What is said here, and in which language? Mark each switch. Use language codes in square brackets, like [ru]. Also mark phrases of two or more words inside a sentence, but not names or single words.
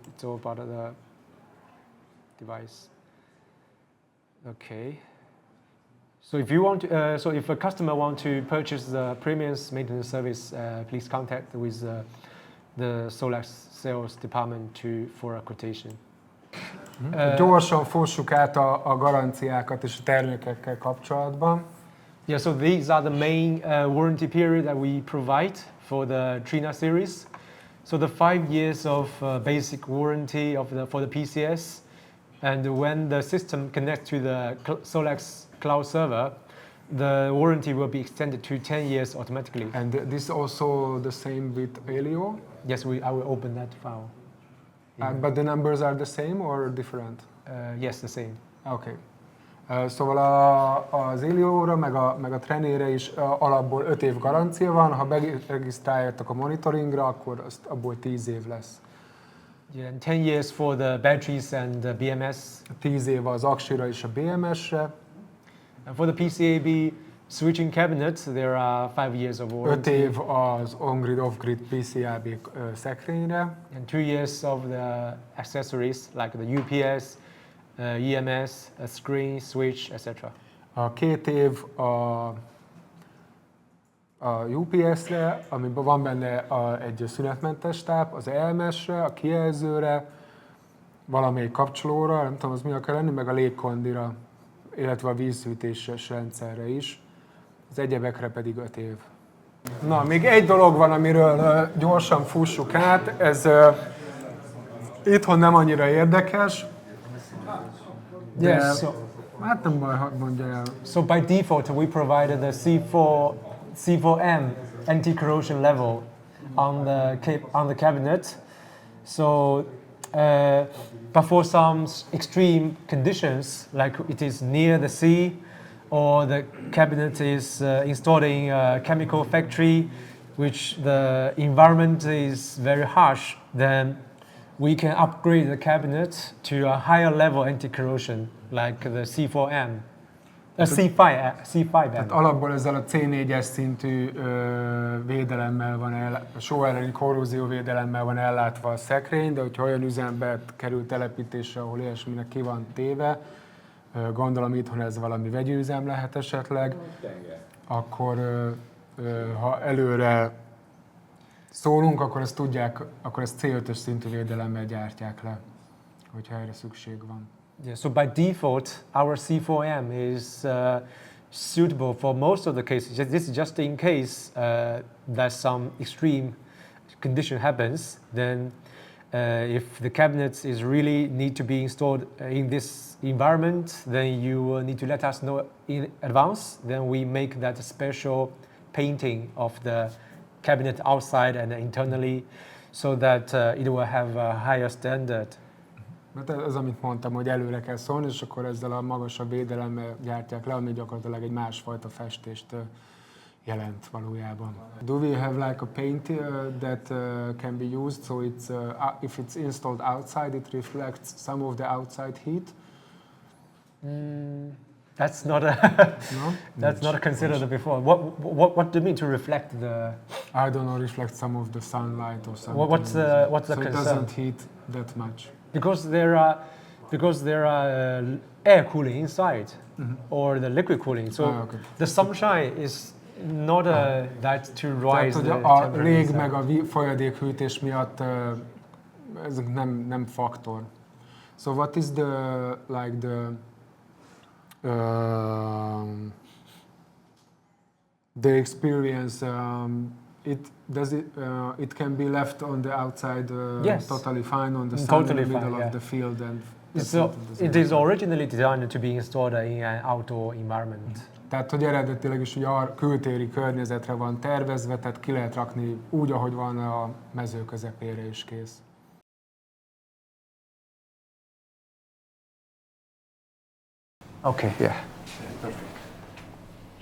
[en] It's all part of the device. Okay. So if you want, so if a customer wants to purchase the premium maintenance service, please contact with the SolaX sales department for a quotation. [hu] Gyorsan fossuk át a garanciákat és a termékekkel kapcsolatban. [en] Yeah, so these are the main warranty period that we provide for the Trina series. So the 5 years of basic warranty for the PCS, and when the system connects to the SolaX cloud server, the warranty will be extended to 10 years automatically. And this also the same with AELIO? Yes, I will open that file. But the numbers are the same or different? Yes, the same. Okay. [hu] Szóval az AELIO-ra meg a Trenére is alapból 5 év garancia van, ha beregisztráljátok a monitoringra, akkor abból 10 év lesz. [en] Yeah, and 10 years for the batteries and the BMS. [hu] 10 év az aksira és a BMS-re. [en] And for the PCAB switching cabinets, there are 5 years of 5 warranty. [hu] év az [en] on-grid, off-grid [hu] PCAB szekrényre. [en] And 2 years of the accessories like the UPS, EMS, a screen, switch, etc. [hu] A 2 év a UPS-re, amiben van benne egy szünetmentes táp, az EMS-re, a kijelzőre, valamelyik kapcsolóra, nem tudom, az mi akar lenni, meg a légkondira, illetve a vízhűtéses rendszerre is. Az egyebekre pedig 5 év. Na, még egy dolog van, amiről gyorsan fussuk át, ez itthon nem annyira érdekes, de [en] Yes, [hu] hát nem baj, hadd mondja el. [en] so by default we provided the C4M anti-corrosion level on the cabinet. So, but for some extreme conditions, like it is near the sea, or the cabinet is installed in a chemical factory, which the environment is very harsh, then we can upgrade the cabinet to a higher level anti-corrosion, like the C4M. C5M. [hu] Tehát alapból ezzel a C4-es szintű védelemmel van só elleni korrózió védelemmel van ellátva a szekrény, de hogyha olyan üzembe kerül telepítésre, ahol ilyesminek ki van téve, gondolom itthon ez valami vegyi üzem lehet esetleg, akkor ha előre szólunk, akkor ezt tudják, akkor ezt C5-ös szintű védelemmel gyártják le, hogyha erre szükség van. [en] Yeah, so by default, our C4M is suitable for most of the cases. This is just in case that some extreme condition happens. Then, if the cabinets is really need to be installed in this environment, then you will need to let us know in advance. Then we make that special painting of the cabinet outside and internally, so that it will have a higher standard. [hu] Mert ez, amit mondtam, hogy előre kell szólni, és akkor ezzel a magasabb védelemmel gyártják le, ami gyakorlatilag egy másfajta festést jelent valójában. [en] Do we have like a paint that can be used, so it's if it's installed outside, it reflects some of the outside heat? That's not a No? that's not considered before. What do you mean to reflect the? I don't know, reflect some of the sunlight or something. What's the so it concern? doesn't heat that much. Because there are air cooling inside, or the liquid cooling. So Okay. the sunshine is not that to [hu] Tehát, [en] rise [hu] hogy [en] the [hu] a [en] temperature [hu] lég [en] inside. [hu] meg a folyadékhűtés miatt ezek nem faktor. [en] So what is the experience? It can be left on the outside Yes. totally fine on the sun Totally in the middle fine, of the field and So it is originally designed to be installed in an outdoor environment. [hu] Tehát, hogy eredetileg is ugye a kültéri környezetre van tervezve, tehát ki lehet rakni úgy, ahogy van a mező közepére is kész. [en] Okay, yeah. Perfect.